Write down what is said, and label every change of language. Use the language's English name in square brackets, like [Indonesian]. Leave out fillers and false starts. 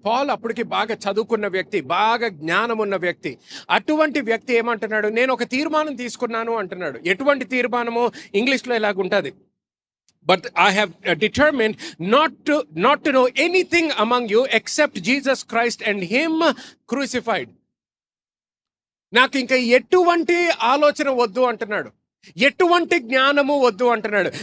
[Telugu] Paul అప్పటికి బాగా చదువుకున్న వ్యక్తి, బాగా జ్ఞానం ఉన్న వ్యక్తి. అటువంటి వ్యక్తి ఏమంటున్నాడు? నేను ఒక తీర్మానం తీసుకున్నాను అంటున్నాడు. ఎటువంటి తీర్మానము? ఇంగ్లీష్లో ఇలాగుంటుంది, [English] but I have determined not to know anything among you except Jesus Christ and him crucified. [Telugu] నాకు ఇంకా ఎటువంటి ఆలోచన వద్దు అంటున్నాడు, ఎటువంటి జ్ఞానము వద్దు అంటున్నాడు.